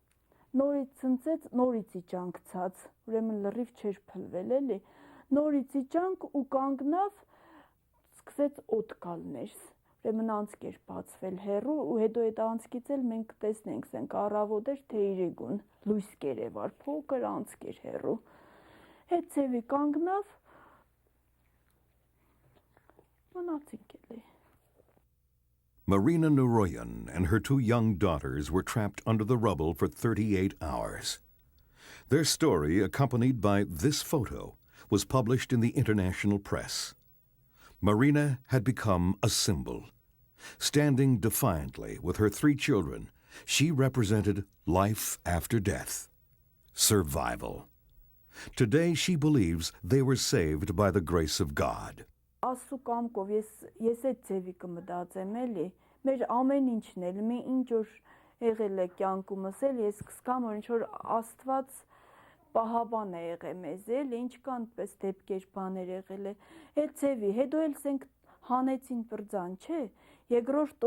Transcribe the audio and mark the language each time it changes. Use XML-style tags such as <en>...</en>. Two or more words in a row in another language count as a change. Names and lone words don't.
<hy>նորից իջանք ցած, ուրեմն լրիվ չէր փլվել էլի, նորից իջանք ու կանգնավ, սկսեց օդ գալ ներս, ուրեմն անցք էր բացվել հեռու ու հետո այդ անցքից էլ մենք տեսնենք, սենք առավոտ էր թե իրիկուն, լույս կերևար, փոքր անցք էր հեռու, այդ ձևի կանգնավ, մնացինք էլի։</hy> <en>Marina Nuroyan and her 2 young daughters were trapped under the rubble for 38 hours. Their story, accompanied by this photo, was published in the international press. Marina had become a symbol. Standing defiantly with her 3 children, she represented life after death, survival. Today she believes they were saved by the grace of God.</en> <hy>Աստծո կամքով ես այդ ձևի կմտածեմ էլի, մեր ամեն ինչն էլ, մի ինչ որ եղել է կյանքումս էլ, ես կսկամ, որ ինչ որ Աստված պահաբան է եղել մեզ էլի, ինչքան պես դեպքեր բաներ եղել է, այդ ձևի, հետո էլ սենք հանեցին բրձան, չէ, երկրորդ</hy>